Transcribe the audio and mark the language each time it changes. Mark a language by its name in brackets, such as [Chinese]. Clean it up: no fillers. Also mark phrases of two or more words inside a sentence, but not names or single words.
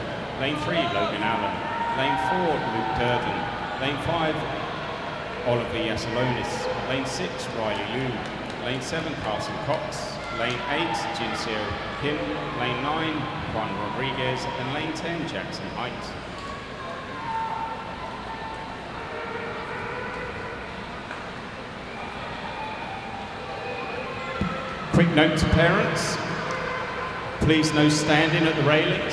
[English] Lane 3, Logan Allen. Lane 4, Luke Durden. Lane 5, Oliver Yasalonis. Lane 6, Riley Liu. Lane 7, Carson Cox. Lane 8, Jinseo Kim. Lane 9, Juan Rodriguez. And lane 10, Jackson Height. Quick note to parents, please no standing at the railings.